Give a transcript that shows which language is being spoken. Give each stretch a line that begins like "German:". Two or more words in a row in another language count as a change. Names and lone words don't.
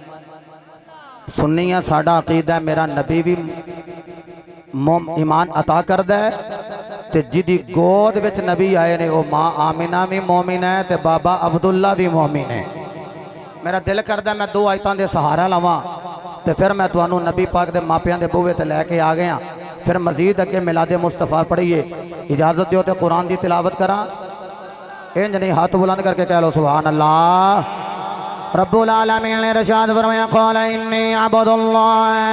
Punjabi: سنیاں ساڈا عقیدہ ہے میرا نبی بھی ایمان عطا کردا ہے تے جیدی گود وچ نبی آئے نے وہ ماں آمنہ بھی مومن ہے تے بابا عبداللہ بھی مومن ہے ते बाबा अब्दुल्ला भी मोमिन है। میرا دل کردا میں دو آیتاں دے سہارا لواں تے فیر میں تہانوں نبی پاک دے ماپیاں دے بوہے تے لے کے آ گیا. فیر مزید اگے میلاد مصطفیٰ پڑھیئے۔ اجازت دیو تے قرآن کی تلاوت کراں. انج نہیں ہاتھ بلند کر کے کہہ لو
Arabic: سبحان الله.
Punjabi: رب العالمین نے ارشاد فرمایا
Arabic: قال إني عبد الله